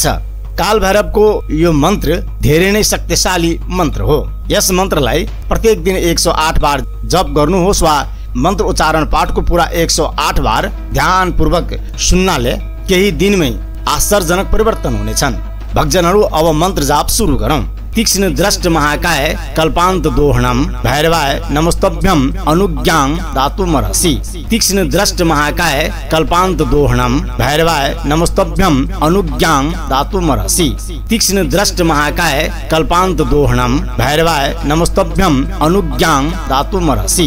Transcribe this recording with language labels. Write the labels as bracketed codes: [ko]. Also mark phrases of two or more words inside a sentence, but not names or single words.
[ne] काल भैरवको यो मन्त्र धेरै नै शक्तिशाली मन्त्र हो। यस मन्त्रलाई प्रत्येक दिन 108 बार जप गर्नुहोस् वा मन्त्र उच्चारण पाठको पुरा 108 बार ध्यान पूर्वक सुन्नाले केही दिनमै आश्चर्यजनक परिवर्तन हुनेछन्। भक्तजनहरू, अब मन्त्र जाप सुरु गरौँ। [sa] तीक्ष्ण दृष्ट महाकाय कल्पान्त दोहणम भैरवाय नमस्तभ्यम अनुज्ञां दातुमर्हसि। तीक्ष्ण दृष्ट महाकाय कल्पान्त दोहणम भैरवाय नमस्तभ्यम अनुज्ञां दातुमर्हसि। तीक्ष्ण दृष्ट महाकाय कल्पान्त दोहणम भैरवाय नमस्तभ्यम अनुज्ञां दातुमर्हसि।